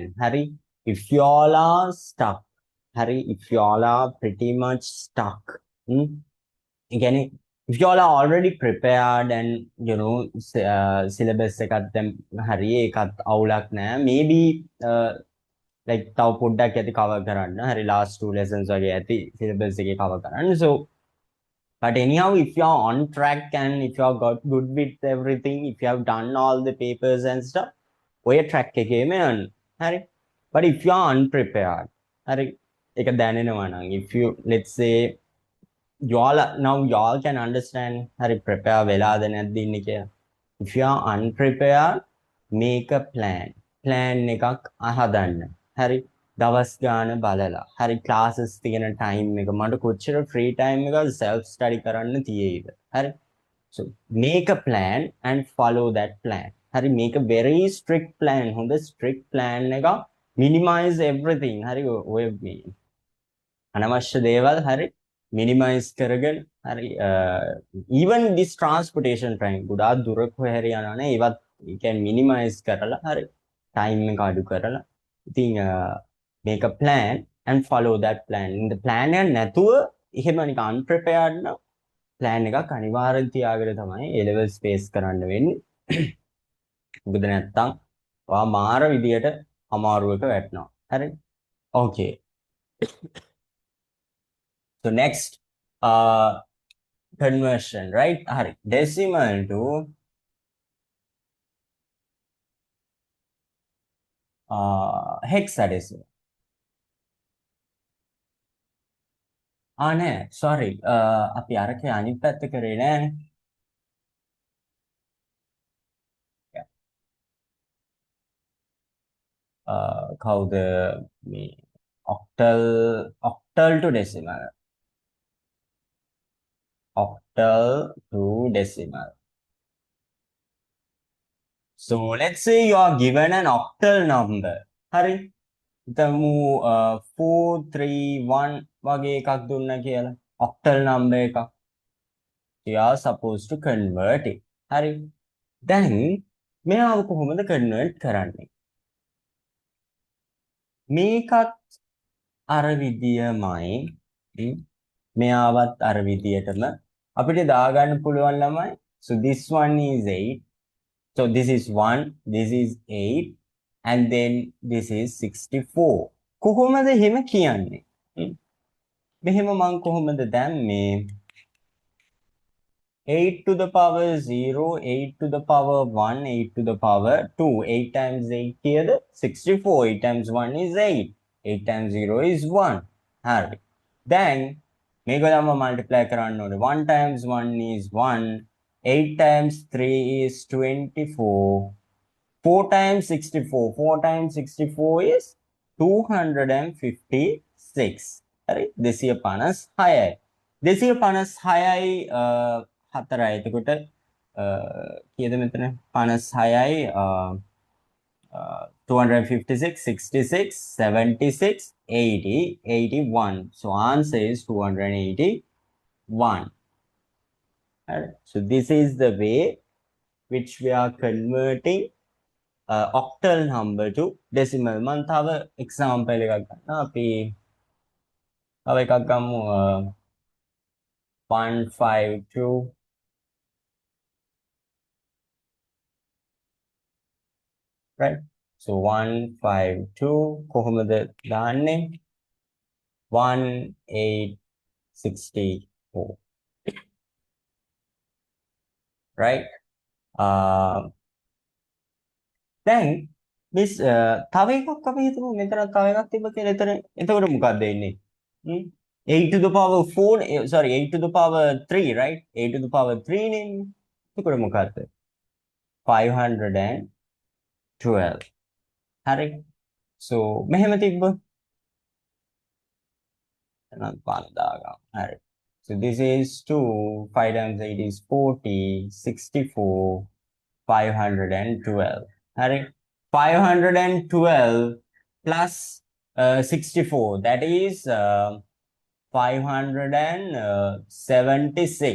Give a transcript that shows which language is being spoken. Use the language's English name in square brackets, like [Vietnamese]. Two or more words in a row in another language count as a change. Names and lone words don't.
[English] Hari, if you all are stuck, Hari, if you all are pretty much stuck, again, if you all are already prepared and you know syllabus [Sinhala] එකත් දැන් හරි ඒකත් අවුලක් නෑ, [English] maybe like [Sinhala] තව පොඩ්ඩක් ඇති cover කරන්න. හරි [English] last 2 lessons [Sinhala] වගේ ඇති syllabus එකේ cover කරන්න. [English] So but anyhow, if you are on track and if you are got good with everything, if you have done all the papers and stuff, [Sinhala] ඔය track එකේම යන්න. හරි. [English] But if you are unprepared, [Sinhala] හරි ඒක දැනෙනවා නම් [English] if you let's say now y'all can understand [Sinhala] හරි prepare වෙලාද නැද්ද ඉන්නේ කියලා. [English] If you are unprepared, make a plan. [Sinhala] plan එකක් අහදන්න. හරි. දවස් ගාන බලලා. හරි classes තියෙන time එක මට කොච්චර [English] free time [Sinhala] එක [English] self study [Sinhala] කරන්න තියෙයිද. හරි. [English] So make a plan and follow that plan. හරි make a very strict plan. හොඳ strict plan එක minimize everything. [Sinhala] හරි ඔය මේ අනවශ්‍ය දේවල් හරි minimize කරගෙන හරි [English] even this transportation time [Sinhala] ගොඩාක් දුරක හරි යනවනේ ඒවත් [English] you can minimize [Sinhala] කරලා හරි time එක අඩු කරලා ඉතින් [English] make a plan and follow that plan. in the plan [Sinhala] එක නැතුව එහෙම නිකන් unprepared නම් plan එකක් අනිවාර්යෙන් තියාගෙන තමයි [English] A level space [Sinhala] කරන්න වෙන්නේ. මොකද නැත්තම් ඔයා මාර විදියට අමාරුවක වැටෙනවා. හරි? [English] Okay. So next conversion, right? Hari, decimal to hexadecimal. [Sinhala] නෑ [English] sorry [Sinhala] අපි අරකේ අනිත් පැත්ත කරේ නෑනේ. කවුද මේ [English] octal to decimal. octal to decimal. So let's say you are given an octal number. [Sinhala] Hari, හිතමු 431 වගේ එකක් දුන්නා කියලා [English] octal number [Sinhala] එකක්. [English] you are supposed to convert it. [Sinhala] හරි. දැන් මෙයාව කොහොමද convert කරන්නේ? මේකත් අර විදියමයි. මෙයාවත් අර විදියටම අපිට දාගන්න පුළුවන් ළමයි. [English] So this one is 8. So this is 1, this is 8, and then this is 64. [Sinhala] කොහොමද එහෙම කියන්නේ? මෙහෙම මං කොහොමද දැම්මේ? [English] 8 to the power 0, 8 to the power 1, 8 to the power 2. 8 times 8 කියද? 64. 8 times 1 is 8. 8 times 0 is 1. [Sinhala] හරි. දැන් මේක තමයි multiply කරන්න ඕනේ. [English] 1 times 1 is 1. 8 times 3 is 24. 4 times 64. 4 times 64 is 256. [Sinhala] හරි. 256යි. 256යි 4යි. එතකොට කීයද මෙතන? 56යි 256, 66, 76, 80, 81. [English] So answer is 281. Right? So this is the way which we are converting octal number to decimal. [Sinhala] මම තව [English] example [Sinhala] එකක් ගන්න. අපි තව එකක් ගමු 152. [English] Right? [Sinhala] So 152 කොහොමද දාන්නේ? 1864. [English] Right? [Sinhala] දැන් මිස් තව එකක් අපි හිතමු මෙතන තව එකක් තිබ්බ කියලා. එතකොට මොකක්ද එන්නේ? [English] 8 to the power 4, sorry, 8 to the power 3, right? 8 to the power 3 [Sinhala] නේ. එතකොට මොකක්ද? 512. හරි. So මෙහෙම තිබ්බ. එහෙනම් පාන දාගමු. හරි. [English] So this is 2, 5 times 8 is 40, 64, 512. Hurry. 512 plus 64, that is 576.